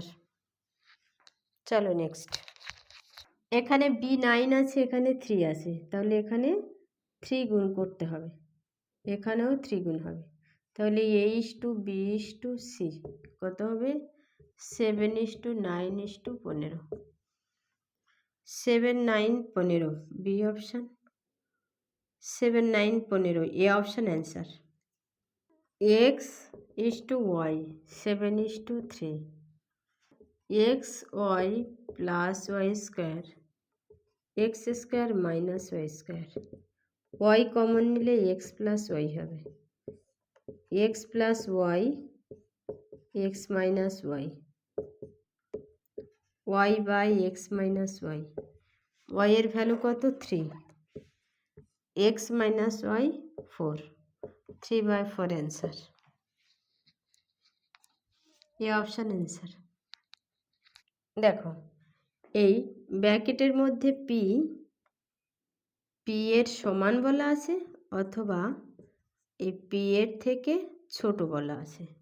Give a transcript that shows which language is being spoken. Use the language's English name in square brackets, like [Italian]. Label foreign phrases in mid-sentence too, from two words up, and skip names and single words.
[Bangla] চলো নেক্সট, এখানে b9 আছে, এখানে 3 আছে, তাহলে এখানে 3 গুণ করতে হবে, এখানেও 3 গুণ হবে। তাহলে a/b/c কত হবে? 7:9:15 7 9 15 [English] B option. [Bangla] 7 9 15 [English] A option answer. [Bangla] x/y 7:3 xy + y² x² - y², y কমন নিলে x + y হবে, x + y x - y y/x - y, y এর ভ্যালু কত? 3, x - y 4, 3/4 অ্যান্সার। [English] A option answer. [Bangla] দেখো, এই ব্র্যাকেটের মধ্যে p পি এর সমান বলা আছে অথবা এই পি এর থেকে ছোট বলা আছে।